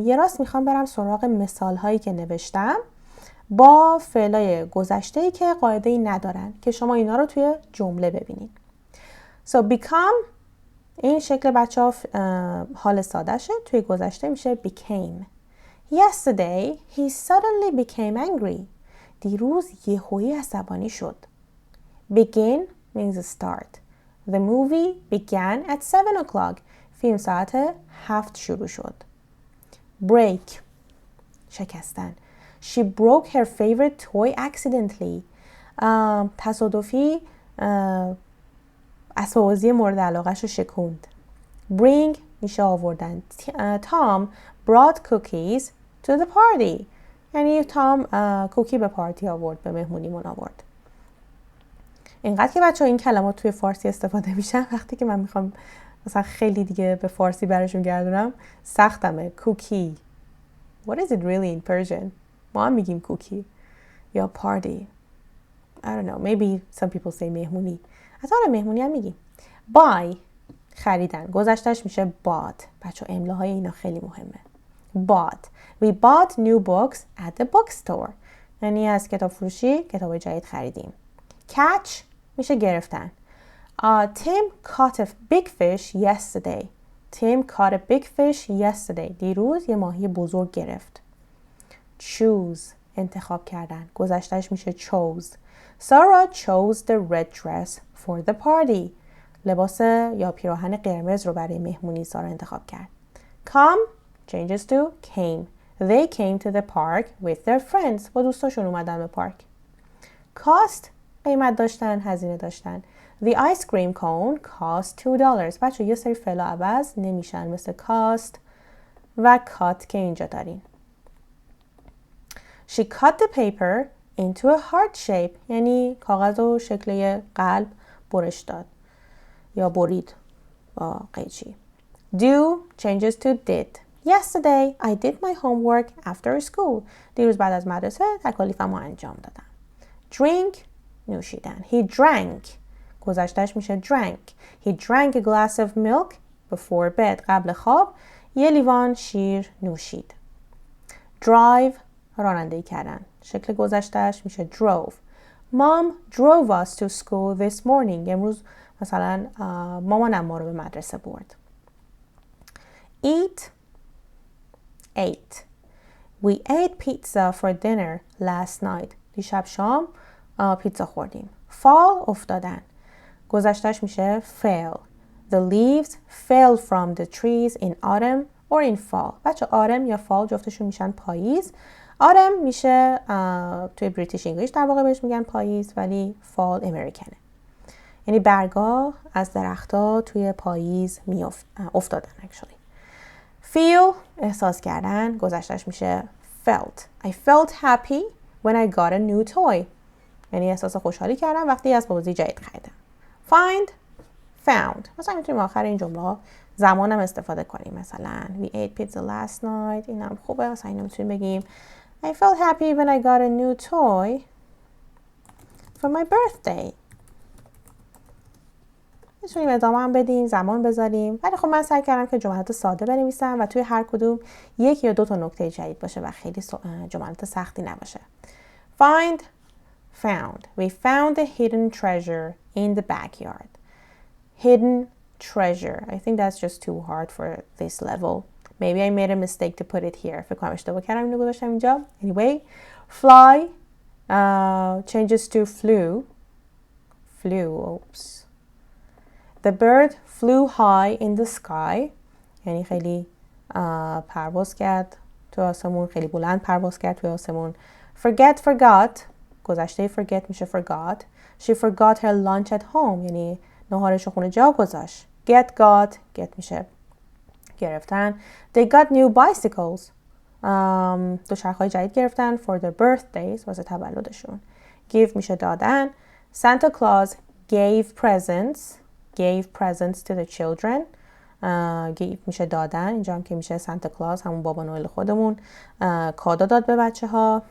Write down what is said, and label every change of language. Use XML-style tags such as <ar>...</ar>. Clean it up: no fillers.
<fa>یه راست میخوام برم سراغ مثال هایی که نوشتم با فعلای گذشته‌ای که قاعده‌ای ندارن که شما اینا رو توی جمله ببینید. So become این شکل بچه‌ها حال سادهشه. توی گذشته میشه became.</fa> <en>Yesterday he suddenly became angry.</en> <fa>دیروز یهویی عصبانی شد.</fa> <en>Begin means start. The movie began at 7 o'clock.</en> <fa>فیلم ساعت 7 شروع شد. Break شکستن.</fa> <en>She broke her favorite toy accidentally.</en> <fa>تصادفی اسباب بازی مورد علاقه‌شو شکوند. Bring میشه آوردن.</fa> <en>Tom brought cookies to the party.</en> <fa>یعنی تام کوکی به پارتی آورد، به مهمونیمون آورد. اینقدر که بچه‌ها این کلمات توی فارسی استفاده میشن وقتی که من میخوام مثلا خیلی دیگه به فارسی براشون گردونم سختمه. کوکی.</fa> <en>What is it really in Persian?</en> <fa>ما هم میگیم کوکی یا party.</fa> <en>I don't know. Maybe some people say مهمونی.</en> <fa>حتی مهمونی هم میگیم. Buy خریدن. گذشتهش میشه bought. بچه‌ها املاهای اینا خیلی مهمه.</fa> <en>Bought. We bought new books at the bookstore.</en> <fa>یعنی از کتاب فروشی کتاب جدید خریدیم. Catch میشه گرفتن.</fa> <en>Tim caught a big fish yesterday. Tim caught a big fish yesterday.</en> <fa>دیروز یه ماهی بزرگ گرفت. Choose انتخاب کردن. گذشتهش میشه chose.</fa> <en>Sarah chose the red dress for the party.</en> <fa>لباس یا پیراهن قرمز رو برای مهمونی سارا انتخاب کرد.</fa> <en>Come changes to came. They came to the park with their friends.</en> <fa>با دوستاشون اومدن به پارک.</fa> <en>Cost</en> <fa>قیمت داشتن، هزینه داشتن.</fa> <en>The ice cream cone cost $2.</en> <fa>بچه یه سری فعل عوض نمیشن مثل cost و cut که اینجا دارین.</fa> <en>She cut the paper into a heart shape.</en> <fa>یعنی کاغذ رو شکل قلب برش داد یا برید با قیچی.</fa> <en>Do changes to did. Yesterday I did my homework after school.</en> <fa>دیروز بعد از مدرسه تکالیفم رو انجام دادم. Drink نوشیدن.</fa> <en>He drank.</en> <fa>گذشتهش میشه drank.</fa> <en>He drank a glass of milk before bed.</en> <fa>قبل خواب یه لیوان شیر نوشید. Drive رانندگی کردن. شکل گذشتهش میشه drove.</fa> <en>Mom drove us to school this morning.</en> <fa>امروز مثلا مامانم ما رو به مدرسه برد.</fa> <en>Eat ate. We ate pizza for dinner last night.</en> <fa>دیشب شام پیتزا خوردیم. Fall افتادن. گذشتهش میشه fell.</fa> <en>The leaves fell from the trees in autumn or in fall.</en> <fa>بچه autumn یا fall جفتشون میشن پاییز. autumn میشه توی بریتیش انگلیش در واقع بهش میگن پاییز، ولی fall امریکنه. یعنی برگا از درختها توی پاییز افتادن actually. feel احساس کردن. گذشتهش میشه felt.</fa> <en>I felt happy when I got a new toy.</en> <fa>یعنی احساس خوشحالی کردم وقتی از بازی جدید خریدم.</fa> <en>Find found.</en> <fa>مثلا میتونیم آخر این جمله ها زمانم استفاده کنیم.</fa> <en>مثلا we ate pizza last night.</en> <fa>اینم خوبه. مثلا اینو میتونیم بگیم</fa> <en>I felt happy when I got a new toy for my birthday.</en> <fa>میتونیم ادامه هم بدیم، زمان بذاریم. ولی خب من سعی کردم که جملات ساده بنویسم و توی هر کدوم یک یا دو تا نکته جدید باشه و خیلی جملات سختی نباشه.</fa> <en>Find found. We found a hidden treasure in the backyard. Hidden treasure. I think that's just too hard for this level. Maybe I made a mistake to put it here.</en> <fa>فکر کنم اشتباه کردم اینو گذاشتم اینجا.</fa> <en>Anyway, fly changes to flew. Flew. Oops. The bird flew high in the sky.</en> <fa>یعنی خیلی پرواز کرد تو آسمون، خیلی بلند پرواز کرد تو آسمون.</fa> <en>Forget forgot.</en> <fa>گذشته forget میشه forgot.</fa> <en>She forgot her lunch at home.</en> <fa>یعنی نهارش رو خونه جا گذاشت.</fa> <en>Get got.</en> <fa>Get میشه گرفتن.</fa> <en>They got new bicycles.</en> <fa>دوچرخه‌های جدید گرفتن</fa> <en>for their birthdays.</en> <fa>واسه تولدشون. Give میشه دادن.</fa> <en>Santa Claus gave presents. Gave presents to the children.</en> <fa>Gave میشه دادن. اینجا هم که میشه Santa Claus همون بابا نوئل خودمون کادو داد به بچه ها.</fa>